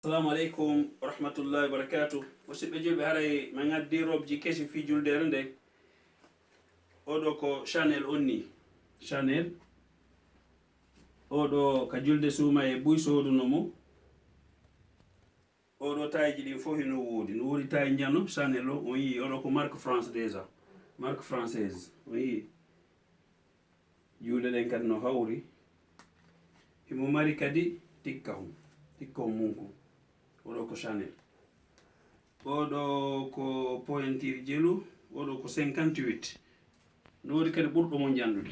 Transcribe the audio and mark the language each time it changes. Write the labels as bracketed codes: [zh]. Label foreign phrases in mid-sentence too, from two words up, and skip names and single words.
[ar] السلام عليكم ورحمة الله وبركاته. [ff] Musidɓe julɓe haray min addi robji kesi fi juldere nde. Oɗo ko Chanel onni. Chanel. Oɗo ka julde suuma e buy soduno mo. Oɗo tayji ɗin fof hino woodi. No woodi tayi njano Chanel o on yi oɗo ko [fr] marque France déjà. Marque française. [ff] On yi. Julde ɗen kadi no hawri. Himo mari kadi tikkahum munko. Oɗo ko Chanel. Oɗo ko pointure jelu. Oɗo ko 58. No woodi kadi ɓurɗo mo jandude.